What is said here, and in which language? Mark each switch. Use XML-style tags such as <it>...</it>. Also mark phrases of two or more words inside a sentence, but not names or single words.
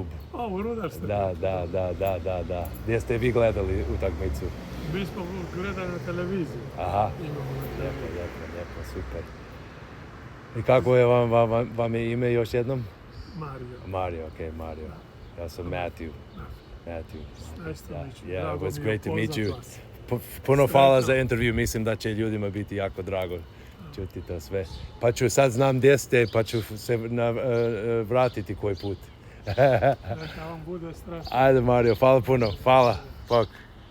<hr>O, u Rudar ste. Da. Gdje ste vi gledali utakmicu? Mi smo gledali na televiziji. Aha, Imamo na televiziji. lijepo, super. I kako je vam je ime još jednom? Mario. Mario. Ja sam Matthew.</hr> <en>Nice to meet you. Yeah,</en> <hr>Drago</hr> <en>it was</en> <hr>mi je</hr> <en>great to meet you.</en> <hr>upoznat vas. Puno hvala za intervju, mislim da će ljudima biti jako drago čuti to sve. Pa ću sad znam gdje ste, pa ću se vratiti koji put. Neka vam bude strašno. Ajde Mario, hvala puno, hvala. Bok.</hr>